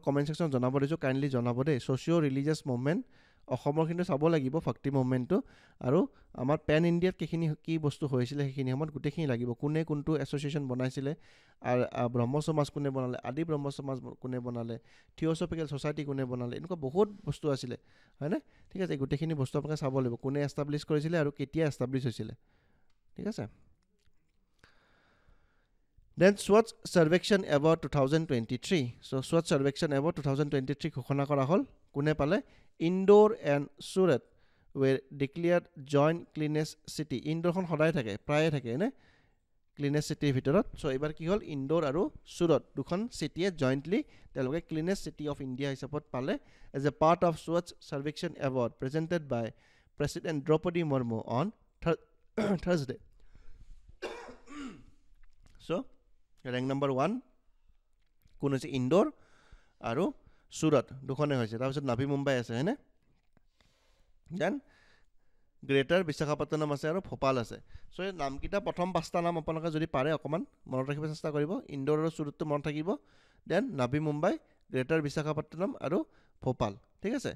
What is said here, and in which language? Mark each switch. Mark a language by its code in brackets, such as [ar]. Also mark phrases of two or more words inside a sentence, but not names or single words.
[en] comment section [as] জনাব দিছো কাইন্ডলি জনাব দে [en] socio religious movement [as] অসমৰ কিন্তু চাব লাগিব ভক্তি মুভমেন্টটো আৰু আমাৰ [en] pan India [as] কিখিনি কি বস্তু হৈছিল সেইখিনি সময়ত গুটেখিনি লাগিব কোনে কোনটো এসোসিয়েশন বনাইছিলে আৰু ব্ৰহ্ম সমাজ কোনে বনালে আদি ব্ৰহ্ম সমাজ কোনে বনালে থিওসফিক্যাল সোসাইটি কোনে বনালে এনেকুৱা বহুত বস্তু আছিল হয়নে ঠিক আছে গুটেখিনি বস্তু আপোনাক চাব লাগিব কোনে এস্টাবলিশ কৰিছিলে আৰু কেতিয়া এস্টাবলিশ হৈছিল ঠিক আছে [en] Then Swachh Sarvekshan Award 2023. So Swachh Sarvekshan Award 2023 [as] ঘোষণা কৰা হল কোনে পালে [en] Indore and Surat were declared joint cleanest city. [as] Indore খন সদায় থাকে প্ৰায়ে থাকে নে [en] cleanest city [as] ভিতৰত সো এবাৰ কি হল Indore আৰু Surat দুখন চিটিয়ে জয়েন্টলি তেওঁলোকে [en] cleanest city of India [as] হিচাপত পালে [en] as a part of Swachh Sarvekshan Award presented by President Draupadi Murmu on Thursday. [as] So [en] rank number [as] 1 কোন আছে Indore আৰু Surat দুখনে হৈছে তাৰপিছত নাভি মুম্বাই আছে হয়নে দেন গ্ৰেটাৰ বিশাখাপট্টনম আছে আৰু ভোপাল আছে সো এই নামকিটা প্ৰথম পাঁচটা নাম আপোনালোকে যদি পাৰে অকমান মনত ৰাখিব চেষ্টা কৰিব Indore আৰু Surat মনত থাকিব দেন নাভি মুম্বাই গ্ৰেটাৰ বিশাখাপট্টনম আৰু ভোপাল ঠিক আছে